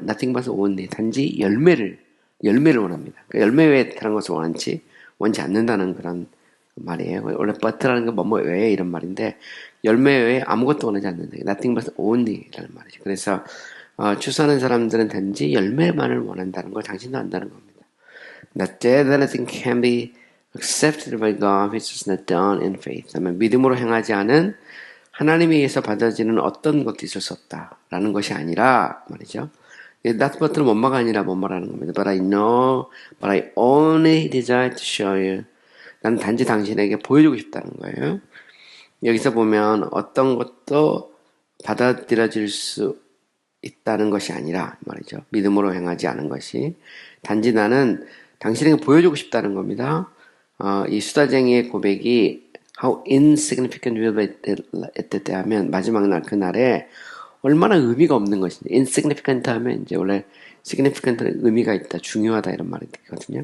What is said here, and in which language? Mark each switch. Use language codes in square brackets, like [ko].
[en] Nothing but only [ko] 단지 열매를 원합니다. 그러니까 열매 외에 다른 것을 원치 않는다는 그런 말이에요. 원래 but라는 건 뭐뭐 외에 이런 말인데 열매 외에 아무것도 원하지 않는다. Nothing but only라는 말이죠. 그래서 추수하는 사람들은 단지 열매만을 원한다는 걸 당신도 안다는 겁니다. [en] Not that anything can be accepted by God which is not done in faith. [ko] 하면 믿음으로 행하지 않은 하나님에 의해서 받아지는 어떤 것도 있을 수 없다라는 것이 아니라 말이죠. That but는 뭔가가 아니라 뭔 말하는 겁니다. [en] But I know, but I only desire to show you. [ko] 난 단지 당신에게 보여주고 싶다는 거예요. 여기서 보면 어떤 것도 받아들여질 수 있다는 것이 아니라 말이죠. 믿음으로 행하지 않은 것이 단지 나는 당신에게 보여주고 싶다는 겁니다. 이 수다쟁이의 고백이 [en] how insignificant will be at that day [ko] 하면 마지막 날 그날에 얼마나 의미가 없는 것인지 insignificant 하면 이제 원래 significant는 의미가 있다, 중요하다 이런 말이거든요.